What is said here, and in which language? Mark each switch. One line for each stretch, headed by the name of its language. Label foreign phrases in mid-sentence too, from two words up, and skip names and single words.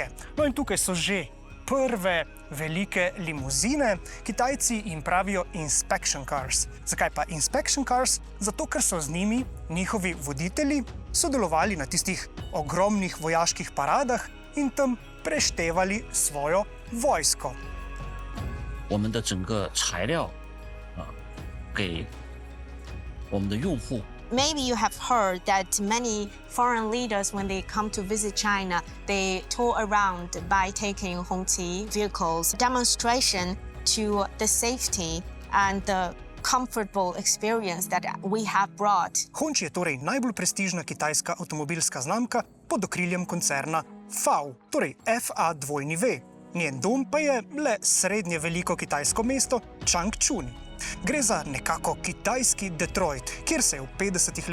Slovenian: No in tukaj so že prve velike limuzine. Kitajci jim pravijo
English: inspection cars.
Slovenian: Zakaj pa
English: inspection cars?
Slovenian: Zato, ker so z njimi njihovi voditelji sodelovali na tistih ogromnih vojaških paradah in tam preštevali svojo vojsko.
Chinese: 我们的整个材料给我们的用户。
English: Maybe you have heard that many foreign leaders, when they come to visit China, they tour around by taking Hongqi vehicles, demonstration to the safety and the comfortable experience that we have brought.
Slovenian: Hongqi je torej najbolj prestižna kitajska avtomobilska znamka pod okriljem koncerna FAW, torej FAW. Njen dom pa je le srednje veliko kitajsko mesto Changchun. Gre za nekako kitajski Detroit, kjer se je v 50.